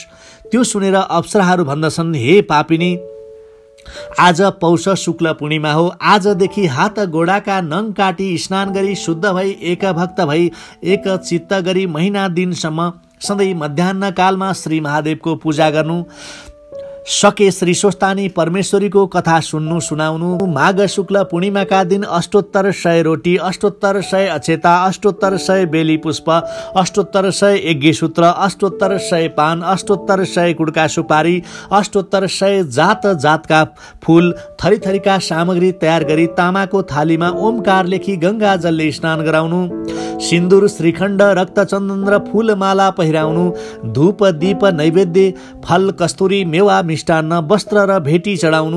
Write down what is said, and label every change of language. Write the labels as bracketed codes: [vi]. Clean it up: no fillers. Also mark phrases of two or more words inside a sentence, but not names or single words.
[ne] त्यो सुनेर अप्सराहरू भन्दछन्, हे पापिनी, आज पौष शुक्ल पूर्णिमा हो, आजदेखि हात गोडाका नङ काटी स्नान गरी शुद्ध भई एक भक्त भई एक चित्त गरी महिना दिनसम्म सधैँ मध्याह्न कालमा श्री महादेवको पूजा गर्नु, सके श्री स्वस्थानी परमेश्वरीको कथा सुनाउनु। माघ शुक्ल पूर्णिमाका दिन अष्टोत्तर 100 रोटी, अष्टोत्तर 100 अक्षता, अष्टोत्तर 100 बेली पुष्प, अष्टोत्तर 100 यज्ञसूत्र, अष्टोत्तर 100 पान, अष्टोत्तर 100 कुडका सुपारी, अष्टोत्तर 100 जातका फूल, थरीथरीका सामग्री तयार गरी तामाको थालीमा ओमकार लेखी गंगा जलले स्नान गराउनु। सिन्दूर, श्रीखण्ड, रक्तचन्दन र फूलमाला पहिराउनु। धूप दीप नैवेद्य, फल, कस्तुरी, मेवा, मिष्टान्न, वस्त्र र भेटी चढाउनु।